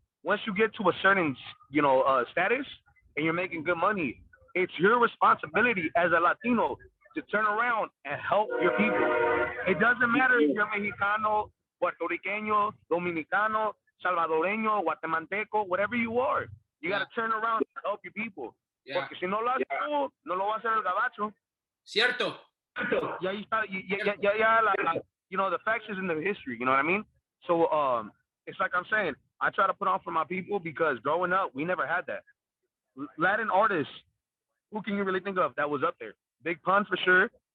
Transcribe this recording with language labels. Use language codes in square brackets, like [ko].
[en] Once you get to a certain, status and you're making good money, it's your responsibility as a Latino to turn around and help your people. It doesn't matter if you're Mexicano, Puerto Riqueño, Dominicano, Salvadoreño, Guatemalteco, whatever you are. You got to turn around and help your people. [es] Porque si no lo haces tú, no lo va a hacer el gabacho. Cierto. [en] The facts is in the history, you know what I mean? So it's like I'm saying, I try to put on for my people because growing up, we never had that. Latin artists, who can you really think of that was up there? Big Pun for sure.